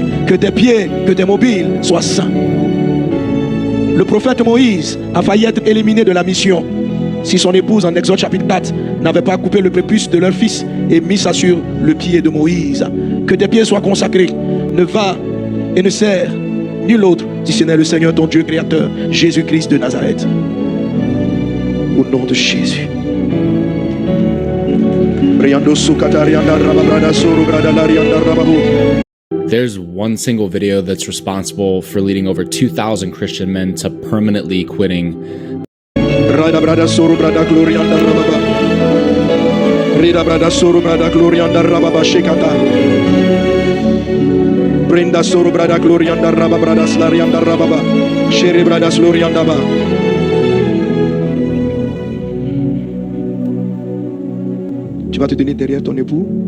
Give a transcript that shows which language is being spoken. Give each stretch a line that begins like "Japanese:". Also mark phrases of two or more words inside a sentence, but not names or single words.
French: Que tes pieds, que tes mobiles soient saints. Le prophète Moïse a failli être éliminé de la mission si son épouse, en Exode chapitre 4, n'avait pas coupé le prépuce de leur fils et mis ça sur le pied de Moïse. Que tes pieds soient consacrés. Ne va et ne sert nul autre si ce n'est le Seigneur ton Dieu créateur, Jésus-Christ de Nazareth. Au nom de Jésus.
English: There's one single video that's responsible for leading over 2,000 Christian men to permanently quitting. Brenda soro brada glorianda raba brada slarianda rababa. Shere brada slorianda ba.
French: Tu vas te tenir derrière ton époux.